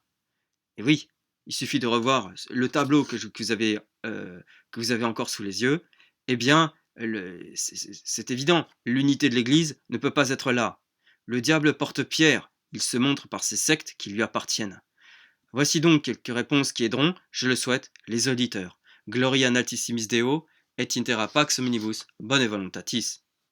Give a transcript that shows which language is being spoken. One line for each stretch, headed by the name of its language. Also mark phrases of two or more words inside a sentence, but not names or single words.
French: Et oui, il suffit de revoir le tableau que vous avez encore sous les yeux. Eh bien, c'est évident, l'unité de l'Église ne peut pas être là. Le diable porte pierre, il se montre par ces sectes qui lui appartiennent. Voici donc quelques réponses qui aideront, je le souhaite, les auditeurs.
Latin: Gloria in altissimis Deo, et intera pax omnibus, bone voluntatis.